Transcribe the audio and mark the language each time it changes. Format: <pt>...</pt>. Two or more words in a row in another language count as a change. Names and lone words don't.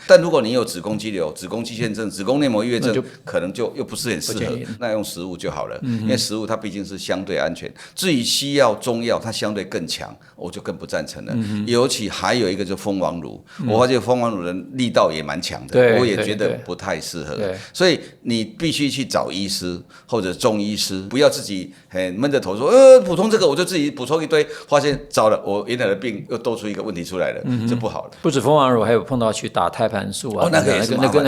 <zh>但如果你有子宮肌瘤、子宮肌腺症、子宮內膜異位症，可能就又不是很適合，那用食物就好了。因為食物它畢竟是相對安全。至於西藥、中藥，它相對更強，我就更不贊成了。尤其還有一個就是蜂王乳，我發現蜂王乳的力道也蠻強的，我也覺得不太適合。所以你必須去找醫師或者中醫師，不要自己很悶着頭說補充這個，我就自己補充一堆，發現糟了，我原來的病又多出一個問題出來了，这不好了。不止蜂王乳，還有碰到去打胎盤素啊，那个也是麻煩，</zh>